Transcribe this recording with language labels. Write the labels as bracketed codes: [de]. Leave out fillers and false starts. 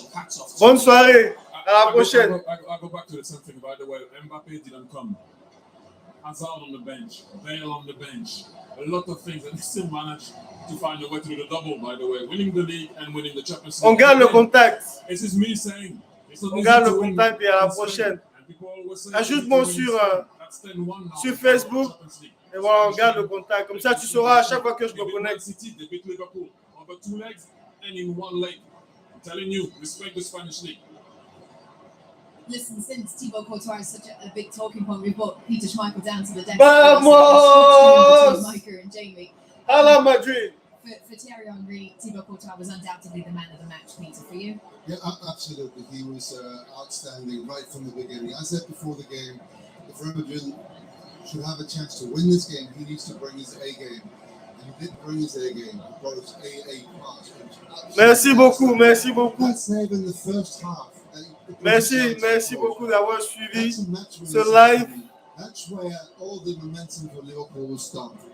[en] So hats off. [fr] Bonne soirée. À la prochaine. [en] I go back to the same thing, by the way. Mbappe didn't come. Hazard on the bench, Bale on the bench, a lot of things, and they still managed to find a way to do the double, by the way, winning the league and winning the Champions League. [fr] On garde le contact. [en] This is me saying. [fr] On garde le contact et à la prochaine. Ajoute-moi sur Facebook et voilà, on garde le contact. Comme ça, tu sauras à chaque fois que je me connecte. [en] City, they beat Liverpool over 2 legs and in 1 leg. I'm telling you, respect the Spanish league. Listen, since Thibaut Courtois is such a big talking point, we brought Peter Schmeichel down to the desk. [es] Vamos! [en] Micah and Jamie. [es] Hala Madrid. [en] For Thierry Henry, Thibaut Courtois was undoubtedly the man of the match, Peter, for you. Yeah, absolutely. He was outstanding right from the beginning. I said before the game, if Real Madrid should have a chance to win this game, he needs to bring his A game. And he did bring his A game. He brought his A class. [fr] Merci beaucoup, merci beaucoup. [en] That's even the first half. [fr] Merci beaucoup d'avoir suivi ce live. [en] That's where all the momentum for Liverpool will start.